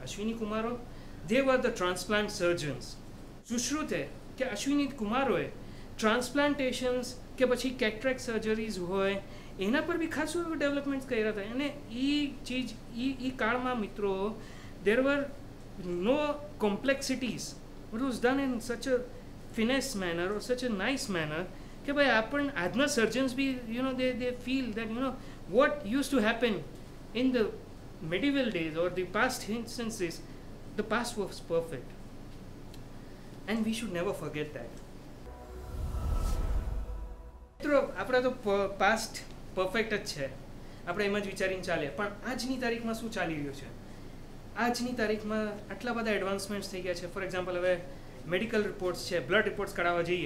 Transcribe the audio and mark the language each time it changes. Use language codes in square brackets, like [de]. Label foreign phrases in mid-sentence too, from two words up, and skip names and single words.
[gu] અશ્વિની કુમારો, [en] they were the transplant surgeons. [gu] સુશ્રુતે કે અશ્વિની કુમારોએ ટ્રાન્સપ્લાન્ટેશન્સ કે પછી [en] cataract surgeries [gu] હોય એના પર બી ખાસું એવું ડેવલપમેન્ટ્સ કર્યા હતા. અને એ કાળમાં મિત્રો, [en] there were no complexities. It was done in such a finesse manner or such a nice manner [gu] કે ભાઈ આપણ આજના સર્જન્સ બી [en] they feel that what used to happen in the medieval days or the past instances, the past was perfect and we should never forget that. [gu] મિત્રો, આપણે તો [en] past perfect [gu] જ છે, આપણે એમ જ વિચારીને ચાલીએ, પણ આજની તારીખમાં શું ચાલી રહ્યું છે? આજની તારીખમાં આટલા બધા એડવાન્સમેન્ટ્સ થઈ ગયા છે. [en] for example, [gu] હવે [en] medical reports [gu] છે, [en] blood reports [gu] કઢાવવા જઈએ.